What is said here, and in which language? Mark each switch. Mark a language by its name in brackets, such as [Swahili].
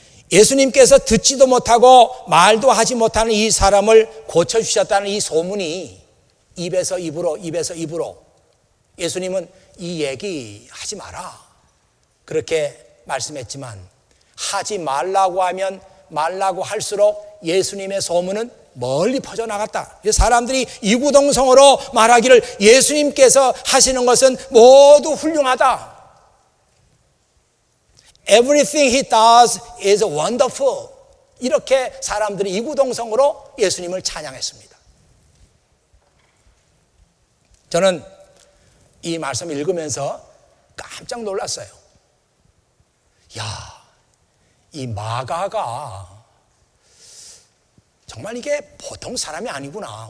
[Korean] 예수님께서 듣지도 못하고 말도 하지 못하는 이 사람을 고쳐주셨다는 이 소문이 입에서 입으로 예수님은 이 얘기 하지 마라 그렇게 말씀했지만 하지 말라고 하면 말라고 할수록 예수님의 소문은 멀리 퍼져나갔다. 사람들이 이구동성으로 말하기를 예수님께서 하시는 것은 모두 훌륭하다. [English] Everything he does is wonderful. [Korean] 이렇게 사람들이 이구동성으로 예수님을 찬양했습니다. 저는 이 말씀 읽으면서 깜짝 놀랐어요. 야, 이 마가가 정말 이게 보통 사람이 아니구나.